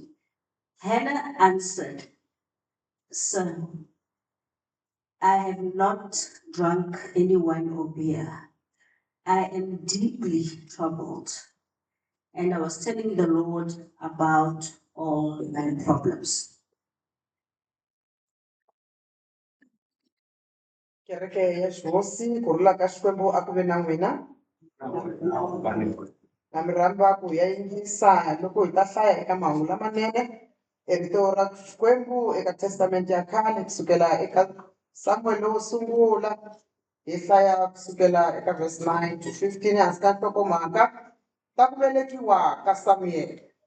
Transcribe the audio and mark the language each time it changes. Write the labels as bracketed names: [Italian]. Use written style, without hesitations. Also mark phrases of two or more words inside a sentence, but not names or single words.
[English] Hannah answered, Sir, I have not drunk any wine or beer. I am deeply troubled. And I was telling the Lord about all my problems. [Tsonga] Kereke ya Xosi ku rhula ka Xikwembu a ku ve na n'wina na mi rhamba ku ya yingisa loko hi ta hlaya eka mahungu lamanene rito ra Xikwembu eka testamente ya khale kusukela eka Samuel wo sungula hi hlaya kusukela eka verse 9 to 15 hansi ka nhlokomhaka ta ku velekiwa ka Samuel.